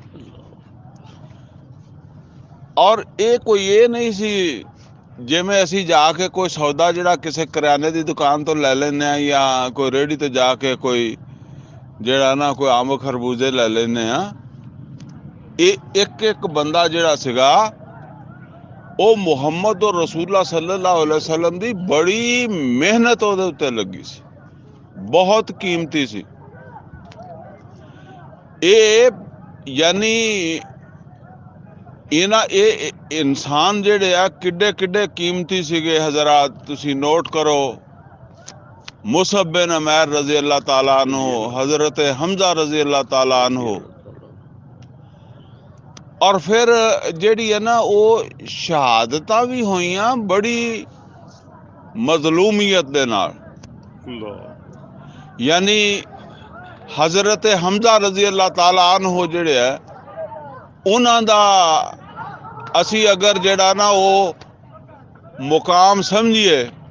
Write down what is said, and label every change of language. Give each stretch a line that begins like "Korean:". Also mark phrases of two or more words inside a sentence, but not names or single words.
Punjabi: ਔਰ ਇਹ ਕੋਈ ਇਹ ਨਹੀਂ ਸੀ ਜਿਵੇਂ ਅਸੀਂ ਜਾ ਕੇ ਕੋਈ ਸੌਦਾ ਜਿਹੜਾ ਕਿਸੇ ਕਰਿਆਨੇ ਦੀ ਦੁਕਾਨ ਤੋਂ ਲੈ ਲੈਂਦੇ ਹਾਂ ਜਾਂ ਕੋਈ ਰੇਹੜੀ ਤੇ ਜਾ ਕੇ ਕੋਈ ਜਿਹੜਾ ਨਾ ਕੋਈ ਅੰਬ ਖਰਬੂਜ਼ੇ ਲੈ ਲੈਂਦੇ ਹਾਂ। ਇਹ ਇੱਕ ਇੱਕ ਬੰਦਾ ਜਿਹੜਾ ਸੀਗਾ ਉਹ ਮੁਹੰਮਦ ਔਰ
Arabic: رسول الله صلى الله عليه وسلم
Punjabi: ਦੀ ਬੜੀ ਮਿਹਨਤ ਉਹਦੇ ਉੱਤੇ ਲੱਗੀ ਸੀ, ਬਹੁਤ ਕੀਮਤੀ ਸੀ। ਇਹ ਯਾਨੀ ਇਹ ਇਨਸਾਨ ਜਿਹੜੇ ਆ ਕਿੱਡੇ ਕਿੱਡੇ ਕੀਮਤੀ ਸੀਗੇ ਹਜ਼ਰਾਤ। ਤੁਸੀਂ ਨੋਟ ਕਰੋ, मुसअब बिन उमैर
Arabic: رضي الله تعالى عنه,
Punjabi: हजरत हमजा
Arabic: رضي الله تعالى عنه,
Punjabi: ਔਰ ਫਿਰ ਜਿਹੜੀ ਹੈ ਨਾ ਉਹ ਸ਼ਹਾਦਤਾਂ ਵੀ ਹੋਈਆਂ ਬੜੀ ਮਜ਼ਲੂਮੀਅਤ ਦੇ ਨਾਲ। ਯਾਨੀ ਹਜ਼ਰਤ ਹਮਜ਼ਾ
Arabic: رضي الله تعالى عنه
Punjabi: ਜਿਹੜੇ ਹੈ ਉਹਨਾਂ ਦਾ ਅਸੀਂ ਅਗਰ ਜਿਹੜਾ ਨਾ ਉਹ ਮੁਕਾਮ ਸਮਝੀਏ